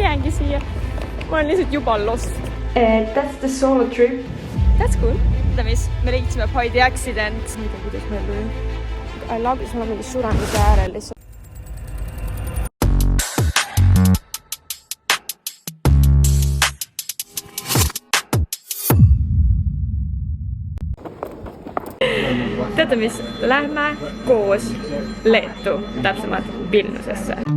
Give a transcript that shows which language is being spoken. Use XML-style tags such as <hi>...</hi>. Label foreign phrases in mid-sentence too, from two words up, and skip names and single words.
<et>mingi siia. Ma olen lihtsalt juba lost.</et> <en>That's the solo trip. That's cool.</en> <et>Mis me leidsime</et> <en>by the accident.</en> <et>Ma ei tea, kuidas meil tuli.</et> <en>I love it,</en> <et>sul on mingi suremuse äärel lihtsalt. Teate mis? Lähme koos Leetu, täpsemalt Vilniusesse.</et>